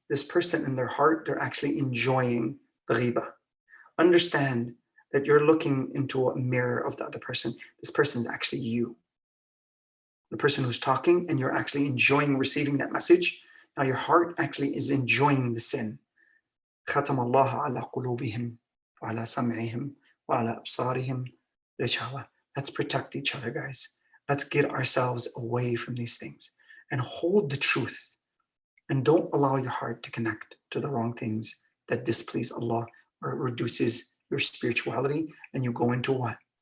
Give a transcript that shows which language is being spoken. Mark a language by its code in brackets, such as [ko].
[en] This person in their heart, they're actually enjoying the ghiba. Understand that you're looking into a mirror of the other person. This person is actually you. The person who's talking, and you're actually enjoying receiving that message. Now your heart actually is enjoying the sin. [ar] ختم الله على قلوبهم وعلى سمعهم وعلى أبصارهم غشاوة. [en] Let's protect each other, guys. Let's get ourselves away from these things and hold the truth. And don't allow your heart to connect to the wrong things that displease Allah, or it reduces your spirituality, and you go into what?